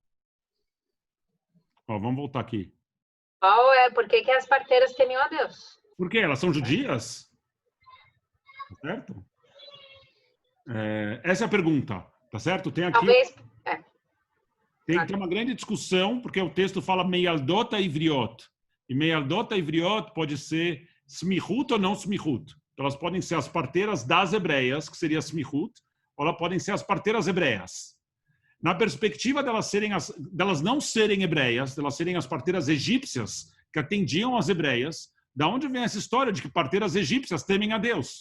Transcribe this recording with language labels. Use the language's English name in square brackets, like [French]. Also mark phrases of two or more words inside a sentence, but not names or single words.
[Portuguese] Ó, vamos voltar aqui. Qual é? Por que as parteiras temiam a Deus? Por quê? Elas são judias? Certo? Essa é a pergunta, tá certo? Tem aqui... Talvez... Tem uma grande discussão, porque o texto fala [Hebrew] מילדות העבריות. [Portuguese] E [Hebrew] מילדות העבריות [Portuguese] pode ser smihut ou não smihut. Então, elas podem ser as parteiras das hebreias, que seria smihut, ou elas podem ser as parteiras hebreias. Na perspectiva delas não serem hebreias, delas serem as parteiras egípcias, que atendiam as hebreias, da onde vem essa história de que parteiras egípcias temem a Deus?